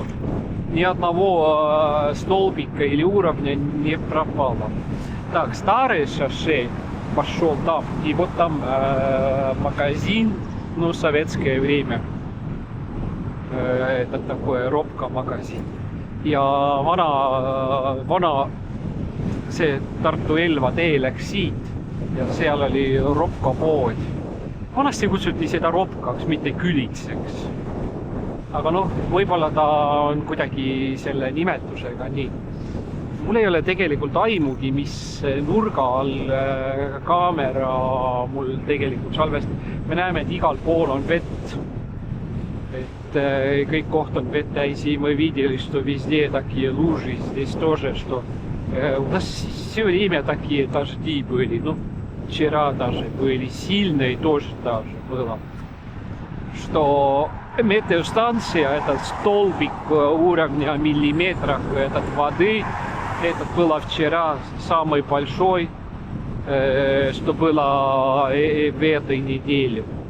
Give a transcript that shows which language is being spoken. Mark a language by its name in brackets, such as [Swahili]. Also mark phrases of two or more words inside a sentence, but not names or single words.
[Russian] Ни одного столбика или уровня не пропало. Так, старые шоссе пошел там. И вот там магазин, ну, советское время. Это такой робка-магазин. [Estonian] Ja vana see Tartu Elva tee läks siit ja seal oli ropka pood. Vanasti kutsuti seda ropkaks, mitte külikseks. Aga noh, võib-olla ta on kuidagi selle nimetusega nii. Mul ei ole tegelikult aimugi, mis nurga all kaamera mul tegelikult salvestab. Me näeme, et igal pool on vett. Et kõik koht on vett täis, [Russian] и мы видели, что везде такие лужи, здесь тоже, что у нас все время такие дожди были, ну, вчера даже были сильные, тоже даже было, что метеостанция, этот столбик уровня миллиметров этот воды, это было вчера самый большой, что было в этой неделе.